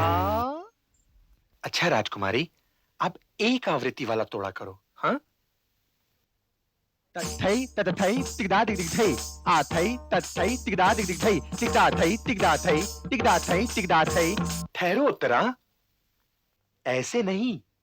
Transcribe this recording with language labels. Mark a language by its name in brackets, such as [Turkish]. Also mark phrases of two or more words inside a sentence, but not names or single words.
[Hindi] अच्छा राजकुमारी, आप एक आवृत्ति वाला तोड़ा करो। हाँ, तथई तथई तिगदा दिग दिग थई आ थई तथई तिगदा दिग दिग थई तिगदा थई तिगदा थई तिगदा थई तिगदा थई। ठहरो उत्तरा, ऐसे नहीं।